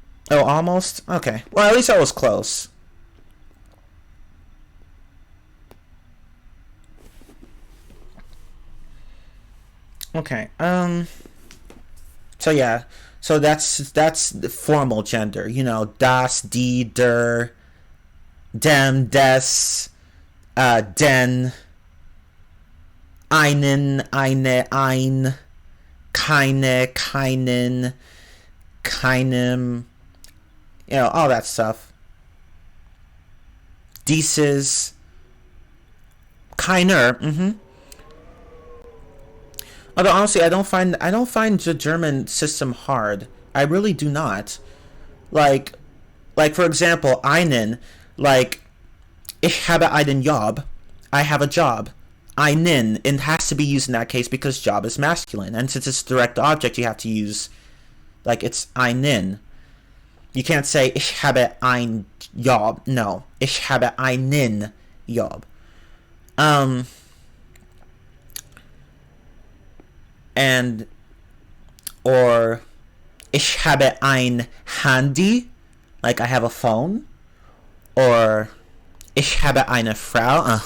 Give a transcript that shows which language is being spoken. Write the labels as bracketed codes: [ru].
[en] Oh, almost? Okay. Well, at least I was close. Okay. So yeah. So that's the formal gender. You know, [de] das, die, der, dem, des, den, einen, eine, ein, keine, keinen, keinem, [en] you know, all that stuff. [de] Dieses, keiner, [en] Although honestly, I don't find the German system hard. I really do not. Like for example, einen, like [de] ich habe einen Job. [en] I have a job. Einen, it has to be used in that case because job is masculine, and since it's direct object, you have to use like it's einen. You can't say [de] ich habe ein Job. [en] No, [de] ich habe einen Job. [en] And or [de] ich habe ein Handy, [en] like I have a phone, or [de] ich habe eine Frau.